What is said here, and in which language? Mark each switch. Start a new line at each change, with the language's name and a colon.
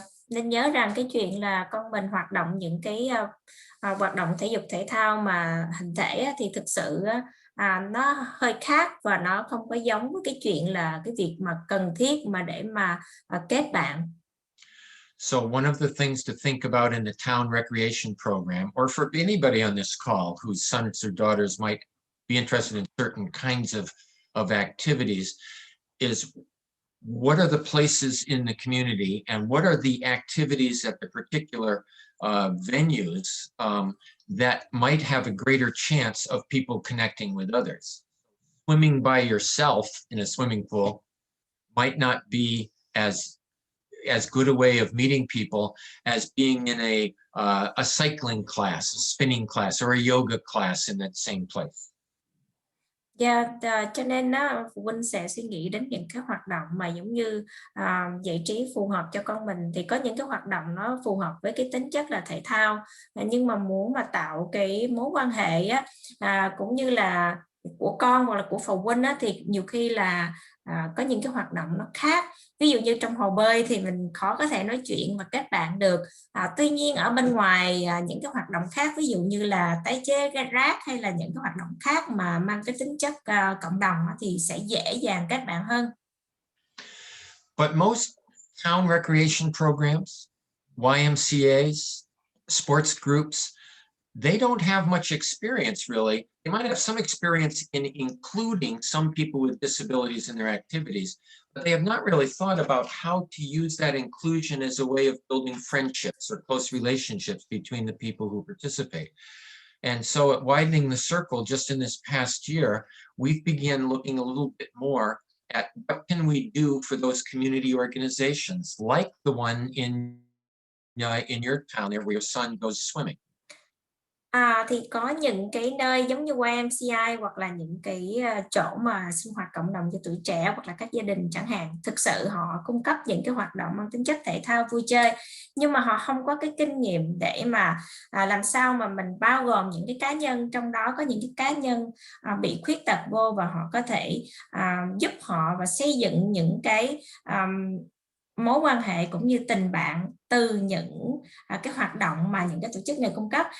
Vietnamese: Nên nhớ rằng cái chuyện là con mình hoạt động những cái hoạt động thể dục thể thao mà hình thể thì thực sự nó hơi khác và nó không có giống với cái chuyện là cái việc mà cần thiết mà để mà kết bạn.
English: So one of the things to think about in the town recreation program, or for anybody on this call whose sons or daughters might be interested in certain kinds of activities, is what are the places in the community and what are the activities at the particular venues that might have a greater chance of people connecting with others. Swimming by yourself in a swimming pool might not be as good a way of meeting people as being in a cycling class, a spinning class, or a yoga class in that same place.
Vietnamese: Yeah, cho nên phụ huynh sẽ suy nghĩ đến những cái hoạt động mà giống như giải trí phù hợp cho con mình, thì có những cái hoạt động nó phù hợp với cái tính chất là thể thao, nhưng mà muốn mà tạo cái mối quan hệ cũng như là của con hoặc là của phụ huynh thì nhiều khi là có những cái hoạt động nó khác. Ví dụ như trong hồ bơi thì mình khó có thể nói chuyện và kết bạn được. Tuy nhiên ở bên ngoài những cái hoạt động khác, ví dụ như là tái chế rác hay là những cái hoạt động khác mà mang cái tính chất cộng đồng thì sẽ dễ dàng kết bạn hơn.
English: But most town recreation programs, YMCAs, sports groups, they don't have much experience really. They might have some experience in including some people with disabilities in their activities, but they have not really thought about how to use that inclusion as a way of building friendships or close relationships between the people who participate. And so at Widening the Circle, just in this past year, we've began looking a little bit more at what can we do for those community organizations, like the one in your town there where your son goes swimming.
Vietnamese: Thì có những cái nơi giống như YMCA hoặc là những cái chỗ mà sinh hoạt cộng đồng cho tuổi trẻ hoặc là các gia đình chẳng hạn, thực sự họ cung cấp những cái hoạt động mang tính chất thể thao vui chơi, nhưng mà họ không có cái kinh nghiệm để mà làm sao mà mình bao gồm những cái cá nhân, trong đó có những cái cá nhân bị khuyết tật vô, và họ có thể giúp họ và xây dựng những cái mối quan hệ cũng như tình bạn từ những cái hoạt động mà những cái tổ chức này cung cấp.